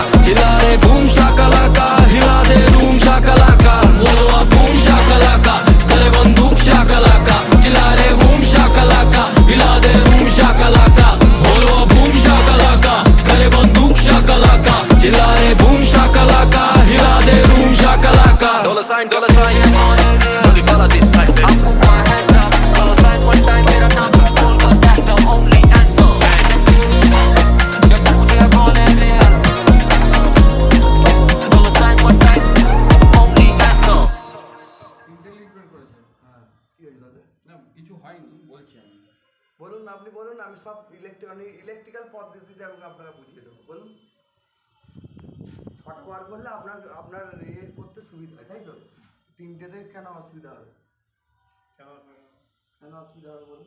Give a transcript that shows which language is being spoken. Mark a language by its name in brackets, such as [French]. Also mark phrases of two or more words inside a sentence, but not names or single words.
[Hindi] चिल्ला रे बूम शाकलाका, हिला दे रूम शाकलाका। बोलो अब बूम शाकलाका, करे बंदूक शाकलाका। चिल्ला रे बूम शाकलाका, हिला दे रूम शाकलाका। बोलो अब बूम शाकलाका, करे बंदूक शाकलाका। चिल्ला रे बूम शाकलाका, हिला दे रूम शाकलाका। [English] Dollar sign, only follow this side, baby. I put my hands up, dollar sign one time, [Hindi] मेरा नाम है बोल, [English] but that's the only answer. [Hindi] जब मुझे बोले [English] real, dollar sign one time, only answer. [Bangla] ইন্টেলিজেন্ট করেছে। হ্যাঁ কি হয়েছে দাদা? না কিছু হয়নি বলছি আমি। বলুন আপনি বলুন, আমি সব ইলেকট্রিক্যাল পদ্ধতিতে আমি আপনাকে বুঝিয়ে দেবো। বলুন। ছটা বার করলে আপনার ইয়ে করতে সুবিধা হয়, তাই তো? তিনটেতে কেন অসুবিধা হবে? কেন অসুবিধা হবে বলুন?